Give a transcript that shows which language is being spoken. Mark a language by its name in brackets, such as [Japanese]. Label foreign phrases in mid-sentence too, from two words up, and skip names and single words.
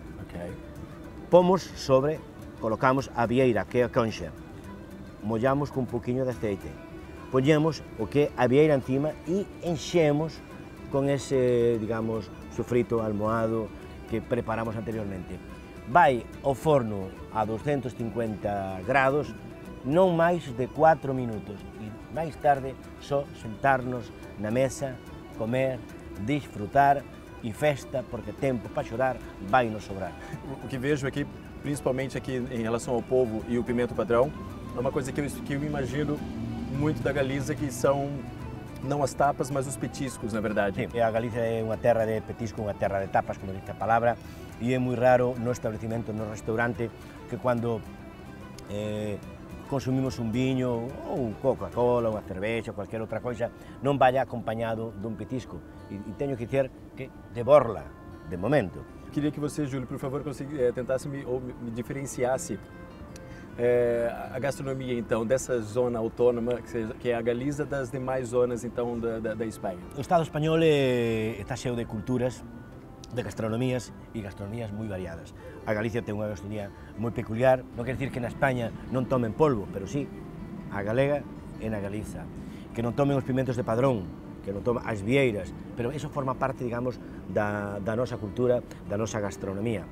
[Galician] Pomos sobre, colocamos a vieira, que é a concha, mollamos con un poquinho de aceite, poñemos o que é a vieira encima e enchemos con ese, digamos, sofrito almohado que preparamos anteriormente. Vai ao forno a 250 grados, non máis de 4 minutos, e máis tarde só sentarnos na mesa, comer, disfrutar e festa, porque tempo para chorar vai nos sobrar. [Portuguese] O que vejo aqui, principalmente aqui em relação ao polvo e o pimento padrão, é uma coisa que eu imagino muito da Galiza, que são não as tapas, mas os petiscos, na verdade. Sim, [Galician] a Galiza é unha terra de petisco, unha terra de tapas, como dice a palabra, e é moi raro no establecimento, no restaurante, que cando consumimos un viño, ou Coca-Cola, unha cervexa, ou cualquier outra coisa, non vaya acompañado dun petisco. E teño que dizer que de borla, de momento. [Portuguese] Queria que você, Júlio, por favor, tentasse me diferenciasse a gastronomia, então, dessa zona autônoma, que é a Galiza, das demais zonas, então, da Espanha. [Galician] O Estado español está cheo de culturas, de gastronomías e gastronomías moi variadas. A Galicia ten unha gastronomía moi peculiar, non quer dicir que na España non tomen polvo, pero sí, a galega e na Galiza. Que non tomen os pimentos de Padrón, que non tomen as vieiras, pero eso forma parte, digamos, da nosa cultura, da nosa gastronomía.